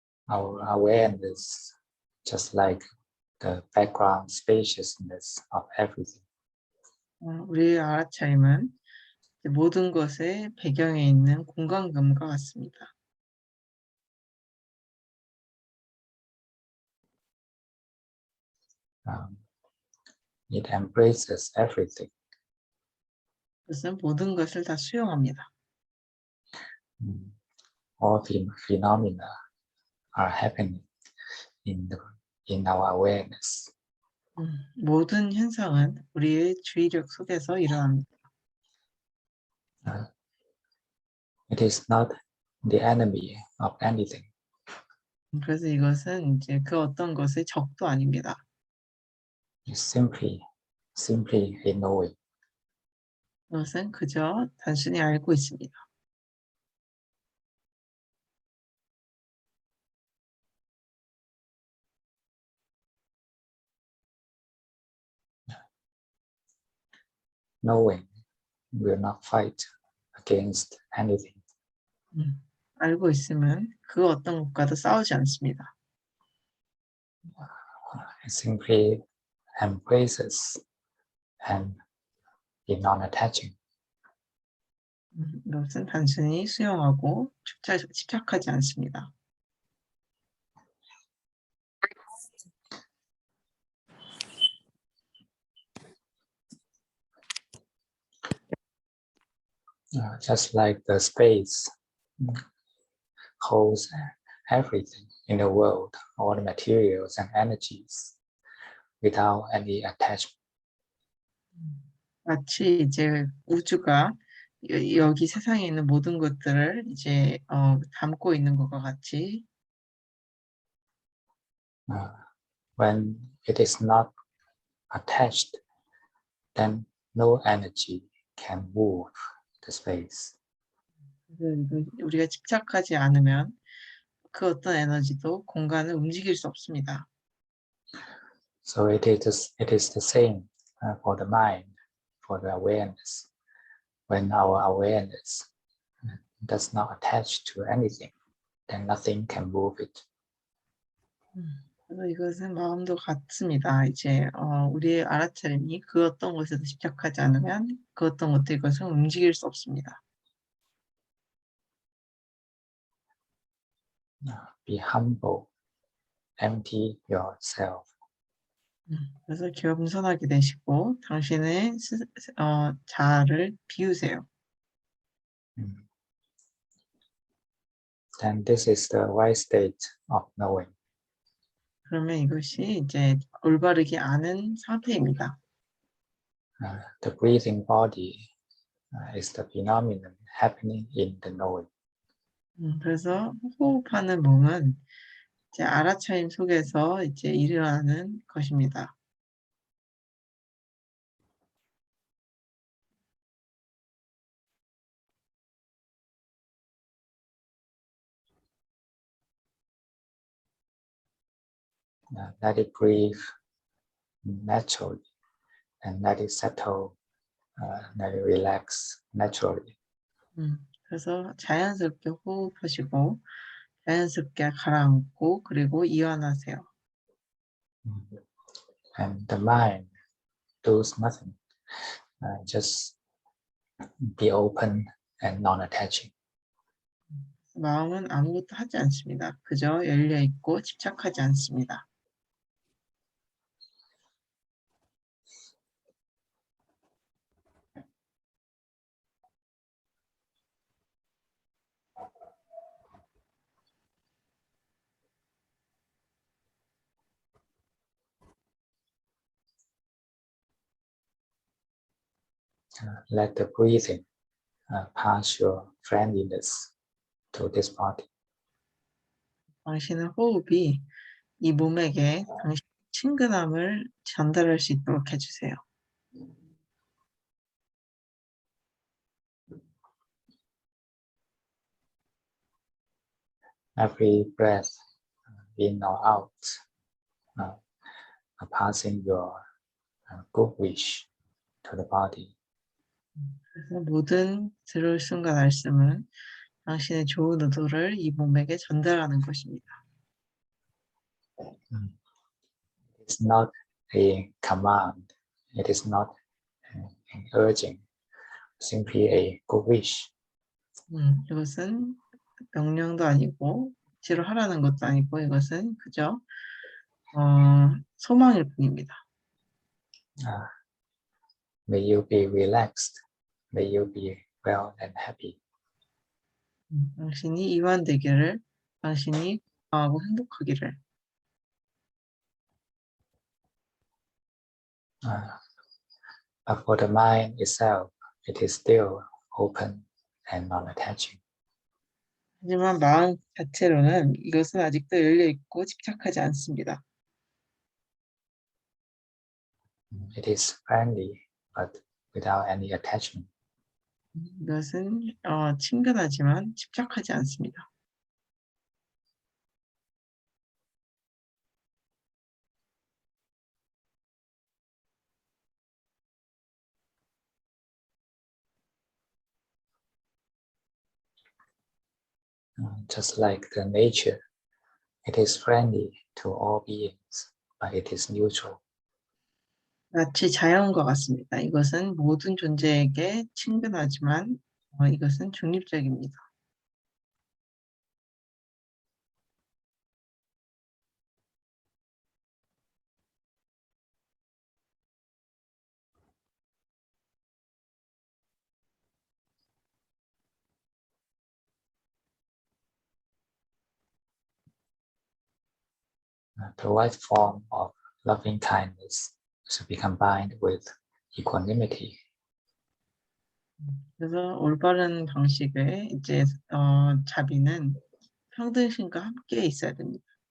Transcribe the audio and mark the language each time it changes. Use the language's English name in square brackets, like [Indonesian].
[English] Our awareness, just like the background spaciousness of everything. [Korean] 우리의 알아차림은 모든 것의 배경에 있는 공간감과 같습니다. [English] It embraces everything. [Korean] 그것은 모든 것을 다 수용합니다. [English] All phenomena are happening in our awareness. [Korean] 모든 현상은 우리의 주의력 속에서 일어납니다. [English] It is not the enemy of anything. [Korean] 그래서 이것은 이제 그 어떤 것의 적도 아닙니다. [English] It's simply a knowing. [Korean] 그것은 그저 단순히 알고 있습니다. [English] Knowing will not fight against anything. [Korean] 알고 있으면 그 어떤 것과도 싸우지 않습니다. [English] It simply embraces and is non-attaching. [Korean] 이것은 단순히 수용하고 집착하지 않습니다. [English] Just like the space holds everything in the world, all the materials and energies, without any attachment. [Korean] 마치 이제 우주가 여기 세상에 있는 모든 것들을 이제 담고 있는 것과 같이 [English] When it is not attached, then no energy can move the space. [Korean] 우리가 집착하지 않으면 그 어떤 에너지도 공간을 움직일 수 없습니다. [English] So it is the same for the mind, for the awareness. When our awareness does not attach to anything, then nothing can move it. [Korean] 그래서 이것은 마음도 같습니다. 이제 우리의 알아차림이 그 어떤 것에도 집착하지 않으면 그 어떤 것도 이것은 움직일 수 없습니다. [English] Be humble, empty yourself. [Korean] 그래서 겸손하게 되시고 당신의 자아를 비우세요. [English] Then this is the right state of knowing. [Korean] 그러면 이것이 이제 올바르게 아는 상태입니다. [English] The breathing body is the phenomenon happening in the knowing. [Korean] 그래서 호흡하는 몸은 이제 알아차림 속에서 이제 일어나는 것입니다. [English] Let it breathe naturally and let it settle, let it relax naturally. [Korean] 그래서 자연스럽게 호흡하시고 자연스럽게 가라앉고 그리고 이완하세요. [English] And the mind does nothing, just be open and non-attaching. [Korean] 마음은 아무것도 하지 않습니다. 그저 열려 있고 집착하지 않습니다. [English] Let the breathing pass your friendliness to this body. [Korean] 당신의 호흡이 이 몸에게 당신의 친근함을 전달할 수 있도록 해주세요. [English] Every breath, in or out, passing your good wish to the body. [Korean] 그래서 모든 들을씀과 날씀은 당신의 좋은 의도를 이 몸에게 전달하는 것입니다. [English] It's not a command. It is not an urging. Simply a good wish. [Korean] 이것은 명령도 아니고 억지로 하라는 것도 아니고 이것은 그저 소망일 뿐입니다. [English] May you be relaxed. May you be well and happy. [Korean] 당신이 이완되기를, 당신이 건강하고 행복하기를. [English] But for the mind itself, it is still open and non-attaching. [Korean] 하지만 마음 자체로는 이것은 아직도 열려 있고 집착하지 않습니다. [English] It is friendly, but without any attachment. [Korean] 이것은 친근하지만 집착하지 않습니다. [English] Just like the nature, it is friendly to all beings, but it is neutral. [Korean] 마치 자연과 같습니다. 이것은 모든 존재에게 친근하지만 이것은 중립적입니다. [English] The right form of loving kindness should be combined with equanimity. [Korean] 그래서 올바른 방식의 이제 자비는 평등심과 함께 있어야 됩니다.